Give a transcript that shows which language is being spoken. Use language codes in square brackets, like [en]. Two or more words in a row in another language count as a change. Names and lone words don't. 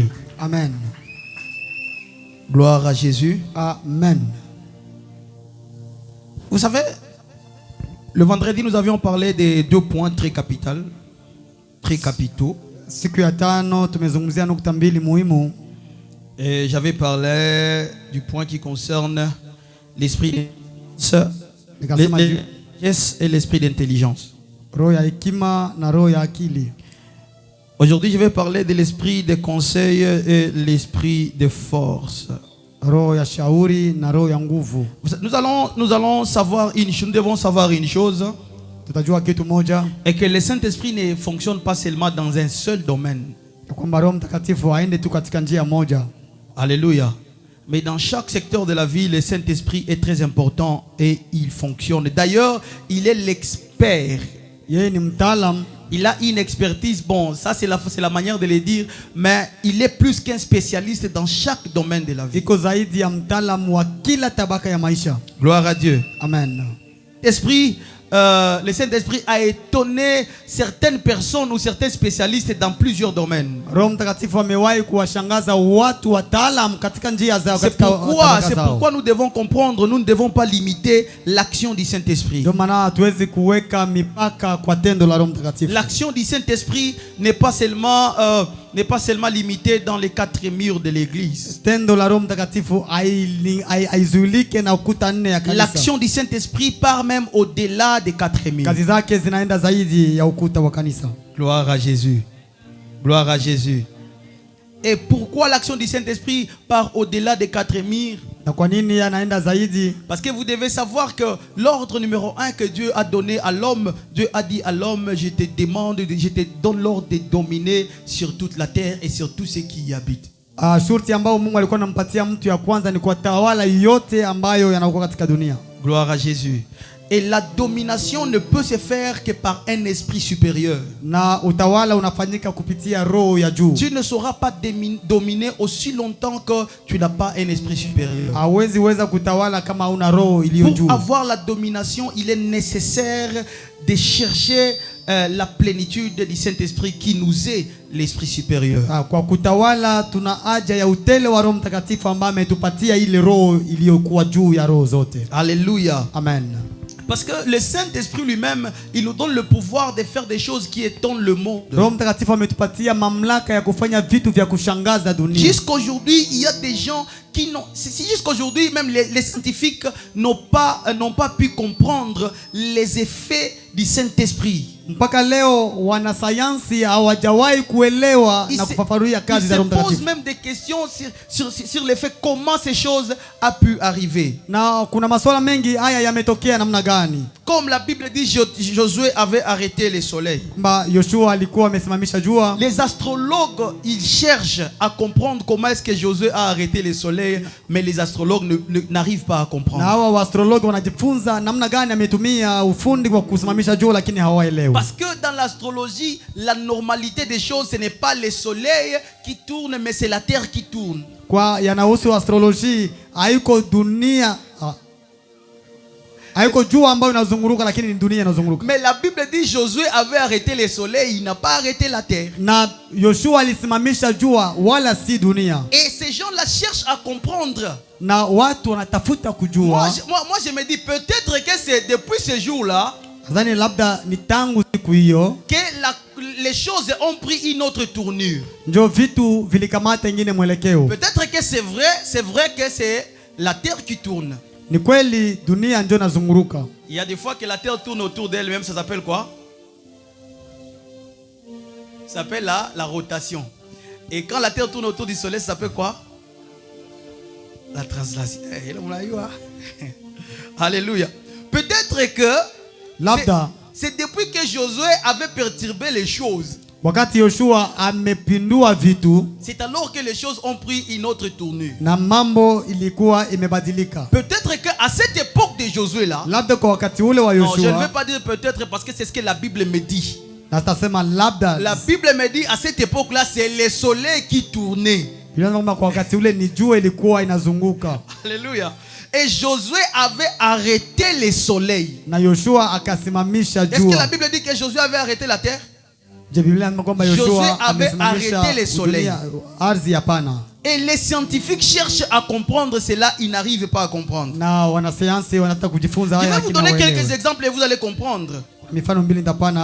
[fr] Amen. Gloire à Jésus. Amen. Vous savez, le vendredi, nous avions parlé des 2 points très capitaux. [sw] Siku ya tano tumezungumzia nukta mbili muhimu. [fr] Et j'avais parlé du point qui concerne l'esprit et l'esprit d'intelligence. [sw] Roho ya hekima na roho ya akili. [fr] Aujourd'hui, je vais parler de l'esprit de conseil et l'esprit de force. [sw] Roho ya shauri na roho ya nguvu. [fr] Nous allons savoir nous devons savoir une chose. [sw] Tutajua kitu moja. [fr] Et que le Saint-Esprit ne fonctionne pas seulement dans un seul domaine. [sw] Kwamba Roho Mtakatifu haende tu katika njia moja. [fr] Alléluia. Mais dans chaque secteur de la vie, le Saint-Esprit est très important et il fonctionne. D'ailleurs, il est l'expert. [sw] Yeye ni mtaalam. [fr] Il a une expertise, bon, ça c'est la manière de le dire, mais il est plus qu'un spécialiste dans chaque domaine de la vie. [sw] Iko zaidi ya mtaalam wa kila tabaka ya maisha. [fr] Gloire à Dieu. Amen. Le Saint-Esprit a étonné certaines personnes ou certains spécialistes dans plusieurs domaines. [sw] Roho Mtakatifu amewahi kuwashangaza watu wataalam katika njia zao. [fr] C'est pourquoi nous devons comprendre, nous ne devons pas limiter l'action du Saint-Esprit. [sw] Ndio maana hatuwezi kuweka mipaka kwa tendo la Roho Mtakatifu. [fr] L'action du Saint-Esprit n'est pas seulement limitée dans les 4 murs de l'église. [sw] Tendo la Roho Mtakatifu haizuilike na ukuta 4 ya kanisa. [fr] L'action du Saint-Esprit part même au-delà des 4 murs. [sw] Kazi zake zinaenda zaidi ya ukuta wa kanisa. [fr] Gloire à Jésus. Gloire à Jésus. Et pourquoi l'action du Saint-Esprit part au-delà des 4 murs? [sw] Na kwa nini anaenda zaidi? [fr] Parce que vous devez savoir que l'ordre numéro 1 que Dieu a donné à l'homme, Dieu a dit à l'homme, je te donne l'ordre de dominer sur toute la terre et sur tout ce qui y habite. [sw] Shurti ambao Mungu alikuwa anampatia mtu ya kwanza ni kuwatawala yote ambayo yanakuwa katika dunia. [fr] Gloire à Jésus. Et la domination ne peut se faire que par un esprit supérieur. [sw] Na utawala unafanyika kupitia roho ya juu. [fr] Tu ne sauras pas dominer aussi longtemps que tu n'as pas un esprit supérieur. [sw] Hawezi weza kutawala kama una roho iliyo juu. [fr] Pour avoir la domination, il est nécessaire de chercher la plénitude du Saint-Esprit qui nous est l'esprit supérieur. [sw] Kwa kutawala tuna haja ya utele wa Roho Mtakatifu ambaye ametupatia ile roho iliyokuwa juu ya roho zote. [fr] Alléluia. Amen. Parce que le Saint-Esprit lui-même, il nous donne le pouvoir de faire des choses qui étonnent le monde. [sw] Roho Mtakatifu ametupatia mamlaka ya kufanya vitu vya kushangaza dunia. [fr] Jusqu'aujourd'hui, il y a des gens qui n'ont... Jusqu'aujourd'hui, même les scientifiques n'ont pas pu comprendre les effets du Saint-Esprit. [sw] Mpaka leo wanasayansi hawajawahi kuelewa na kufafanulia kazi za Roho Mtakatifu. [fr] Ils se posent même des questions sur le fait comment ces choses a pu arriver. [sw] Na kuna maswala mengi haya yametokea namna gani? [fr] Comme la Bible dit, Josué avait arrêté le soleil. [sw] Yoshua alikuwa amesimamisha jua. [fr] Les astrologues, ils cherchent à comprendre comment est-ce que Josué a arrêté le soleil, mais les astrologues n'arrivent pas à comprendre. [sw] Na hawa astrologue wanajifunza namna gani ametumia ufundi kwa kusimamisha jua lakini hawaelewi. [fr] Parce que dans l'astrologie, la normalité des choses, ce n'est pas le soleil qui tourne, mais c'est la terre qui tourne. [sw] Kwa yanahusu astrologie, haiko dunia, haiko jua ambayo inazunguruka lakini ni dunia inazunguruka. [fr] Mais la Bible dit Josué avait arrêté le soleil, il n'a pas arrêté la terre. [sw] Na Yoshua alisimamisha jua wala si dunia. [fr] Et ces gens-là cherchent à comprendre. [sw] Na watu wanatafuta kujua. [fr] Moi je me dis peut-être que c'est depuis ce jour-là que les choses ont pris une autre tournure. Peut-être que c'est vrai que c'est la terre qui tourne. Il y a des fois que la terre tourne autour d'elle-même, ça s'appelle quoi? Ça s'appelle la rotation. Et quand la terre tourne autour du soleil, ça s'appelle quoi? La translation. Alléluia. Peut-être que c'est depuis que Josué avait perturbé les choses. [sw] Wakati Yoshua amepindua vitu, [fr] c'est alors que les choses ont pris une autre tournure. [sw] na mambo ilikuwa imebadilika. [fr] Peut-être qu'à cette époque de Josué là, [sw] Labda kwa wakati ule wa [fr] non, je ne [sw] Yoshua, [fr] veux pas dire peut-être parce que c'est ce que la Bible me dit. [sw] na tutasema labda, [fr] La Bible me dit à cette époque là, c'est le soleil qui tournait. [sw] kwa wakati ule ni jua ilikuwa inazunguka. [fr] Alléluia. Et Josué avait arrêté le soleil. [sw] Na Yoshua akasimamisha [fr] Est-ce que la [sw] jua. [fr] Bible dit que Josué avait arrêté la terre? [sw] Je Biblia inasema kwamba [fr] Josué [sw] Yoshua [fr] avait [sw] amesimamisha [fr] arrêté le soleil. [sw] dunia, ardhi hapana. [fr] Et les scientifiques cherchent à comprendre cela, ils n'arrivent pas à comprendre. [sw] Na wanasayansi wanataka kujifunza [fr] Je [sw] haya [fr] vais vous [sw] lakini [fr] donner quelques [sw] hawaelewi. [fr] exemples et vous allez comprendre. [sw] Mifano mbili nitapana